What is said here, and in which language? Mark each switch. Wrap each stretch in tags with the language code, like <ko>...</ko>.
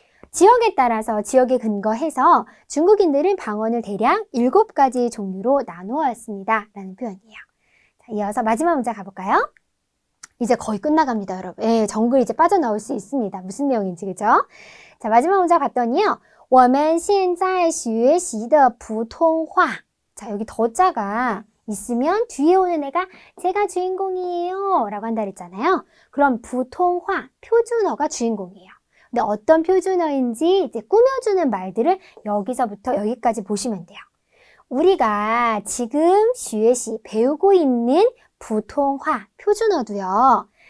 <ko>지역에 따라서 지역에 근거해서 중국인들은 방언을 대략 7가지 종류로 나누었습니다. 라는 표현이에요. 자, 이어서 마지막 문제 가볼까요? 이제 거의 끝나갑니다, 여러분. 예, 정글 이제 빠져나올 수 있습니다. 무슨 내용인지, 그죠? 자, 마지막 문제 봤더니요.</ko> <zh>我们现在学习的普通话.</zh> <ko>자, 여기 더자가 있으면 뒤에 오는 애가 제가 주인공이에요 라고 한다 그랬잖아요. 그럼 부통화, 표준어가 주인공이에요. 근데 어떤 표준어인지 이제 꾸며주는 말들을 여기서부터 여기까지 보시면 돼요. 우리가 지금 学习 배우고 있는 부통화, 표준어도요.</ko>